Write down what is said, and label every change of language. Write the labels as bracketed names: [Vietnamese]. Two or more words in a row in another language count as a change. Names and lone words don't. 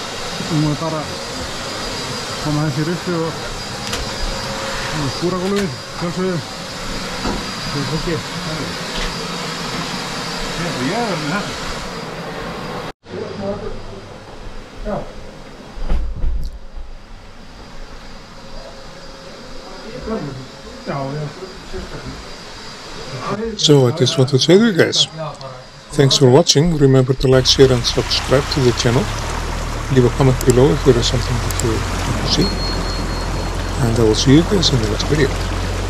[Icelandic] Nú er bara koma þessi ryksu og skúra gólfið, sjálfsögðu. Það er fólki. Ég er með þetta. Já. [English] So I just want to say to you guys, thanks for watching. Remember to like, share and subscribe to the channel. Leave a comment below if there is something that you want to see. And I will see you guys in the next video.